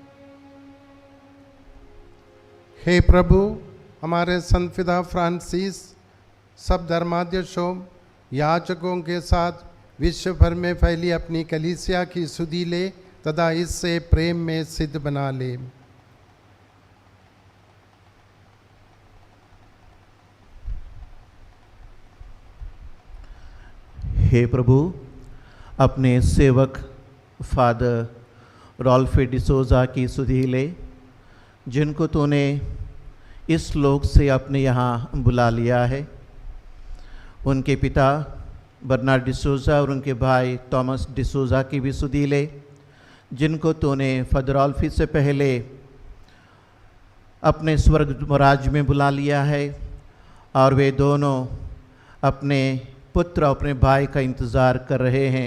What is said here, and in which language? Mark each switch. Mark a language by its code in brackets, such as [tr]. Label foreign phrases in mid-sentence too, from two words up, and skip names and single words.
[hi] हे प्रभु, हमारे संत पिता फ्रांसिस सब धर्माध्यक्षों याजकों के साथ विश्व भर में फैली अपनी कलीसिया की सुधि ले तथा इससे प्रेम में सिद्ध बना ले। हे प्रभु, अपने सेवक फादर रॉल्फे डिसोजा की सुधि ले, जिनको तूने इस लोक से अपने यहाँ बुला लिया है। उनके पिता बर्नार्ड डिसोजा और उनके भाई थॉमस डिसोजा की भी सुधि ले, जिनको तूने फादर रॉल्फे से पहले अपने स्वर्ग राज्य में बुला लिया है, और वे दोनों अपने पुत्र और अपने भाई का इंतज़ार कर रहे हैं।